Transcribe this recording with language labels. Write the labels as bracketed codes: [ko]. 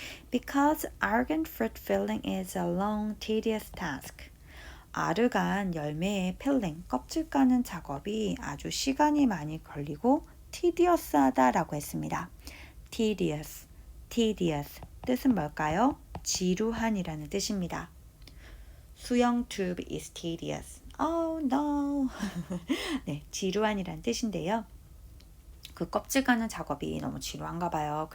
[en] Because argan fruit filling is a long, tedious task. [ko] 아르간 열매의 필링, 껍질 까는 작업이 아주 시간이 많이 걸리고 tedious하다라고 했습니다. tedious, 뜻은 뭘까요? 지루한이라는 뜻입니다. [en] 수영 tube is tedious. Oh no. [ko] 네, 지루한이란 뜻인데요. 그 껍질 까는 작업이 너무 지루한가 봐요.